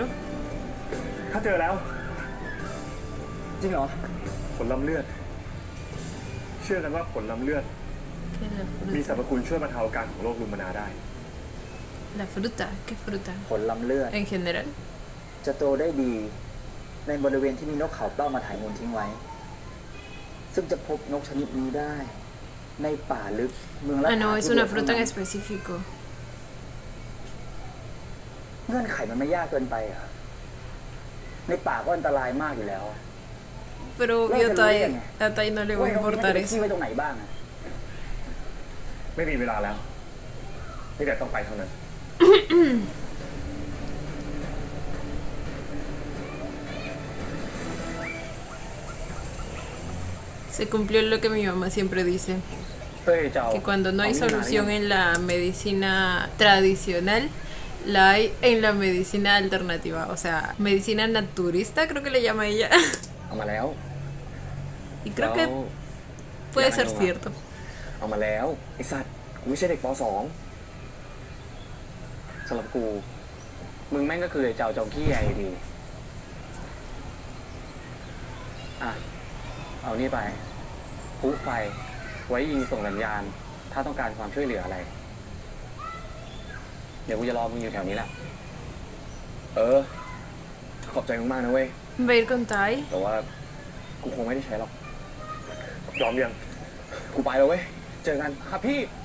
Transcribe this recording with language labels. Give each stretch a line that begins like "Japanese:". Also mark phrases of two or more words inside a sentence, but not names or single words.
Thai: ข้าเจอแล้ว จริงเหรอ ผลล้ำเลือด เชื่อกันว่าผลล้ำเลือด
Spanish: ¿Qué es la
Thai: มีสรรพ
Spanish: fruta?
Thai: คุณช่วยบรรเทาอาการของโรคลูมานาได้
Spanish: La fruta. ¿Qué fruta?
Thai: ผลลำเลือด
Spanish: En general.
Thai: จะโตได้ดี ในบริเวณที่มีนกเขาเป้ามาถ่ายมูลทิ้งไว้ ซึ่งจะพบนกชนิดนี้ได้ ในป่าลึกเมืองละ
Spanish: Ah, no, es
Thai: ที่
Spanish: una
Thai: เดียว
Spanish: fruta en
Thai: เท่านั้น
Spanish: específico.
Thai: เงื่อนไขมันไม่ยากเกินไปเหรอในป่าก็อันตรายมากอยู่แล้ว
Spanish: Pero obvio, hasta ahí no le va
Thai: ว่า
Spanish: a
Thai: นกนี้มัน
Spanish: importar
Thai: จะไปขี้
Spanish: eso.
Thai: ไว้ตรงไหนบ้างอะ ไม่มีเวลาแล้วนี่แต่ต้องไปเท่านั้น
Spanish: Se cumplió lo que mi mamá siempre dice,
Thai: เฮ้ยเจ้า
Spanish: que cuando no hay solución en la medicina tradicional, la hay en la medicina alternativa, o sea, medicina naturista creo que le llama ella.
Thai: เอามาแล้ว
Spanish: Y creo que puede ser cierto.
Thai: เอามาแล้วไอสัตว์กูไม่ใช่เด็กป .2 สำหรับกูมึงแม่งก็คือไอ้เจ้าจอมขี้ใหญ่ดีอ่ะเอานี่ไปพลุไฟไว้ยิงส่งสัญญาณถ้าต้องการความช่วยเหลืออะไรเดี๋ยวกูจะรอมึงอยู่แถวนี้แหละขอบใจมึงมากนะเว้ย
Spanish: Va a ir con Tai.
Thai: แต่ว่ากูคงไม่ได้ใช้หรอกยอมยังกูไปแล้วเว้ยเจอกันครับพี่